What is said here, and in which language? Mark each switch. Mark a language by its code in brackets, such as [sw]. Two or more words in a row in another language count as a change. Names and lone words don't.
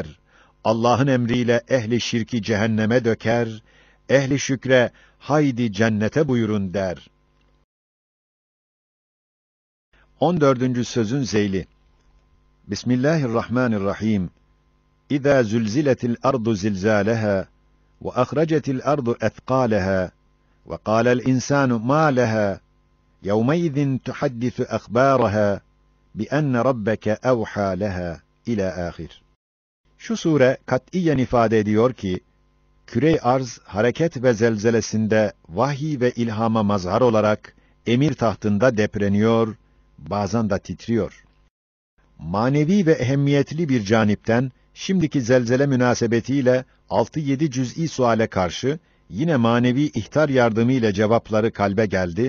[tr] Allah'ın emriyle ehli şirki cehenneme döker, ehli şükre haydi cennete buyurun der. 14. sözün zeyli. Bismillahirrahmanirrahim. [ar] إذا زلزلت الأرض زلزالها وأخرجت الأرض أثقالها وقال الإنسان ما لها يَوْمَئِذٍ تُحَدِّثُ أَخْبَارَهَا بِأَنَّ رَبَّكَ أَوْحَى لَهَا إلى آخر. [tr] Şu sure katiyen ifade ediyor ki, küre-i arz hareket ve zelzelesinde vahiy ve ilhama mazhar olarak emir tahtında depreniyor, bazen de titriyor. Manevi ve ehemmiyetli bir canipten şimdiki zelzele münasebetiyle 6-7 cüz'i suale karşı yine manevi ihtar yardımıyla cevapları kalbe geldi.